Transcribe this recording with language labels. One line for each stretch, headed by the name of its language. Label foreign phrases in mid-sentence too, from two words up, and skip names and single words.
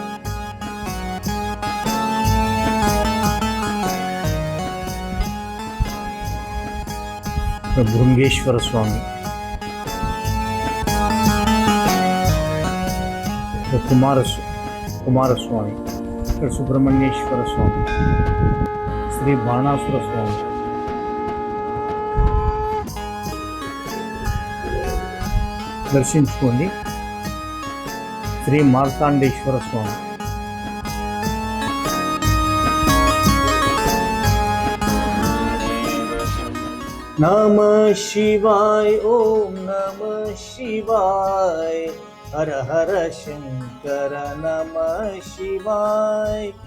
Telugu: భృంగేశ్వర స్వామి, కుమారస్వామి, ఇక్కడ సుబ్రహ్మణ్యేశ్వర స్వామి, శ్రీ బాణాసుర స్వామి, దర్శించుకోండి. శ్రీ మార్తాండేశ్వర స్వామి,
Sanskrit: नमः शिवाय ओम नमः शिवाय हर हर शंकर नमः शिवाय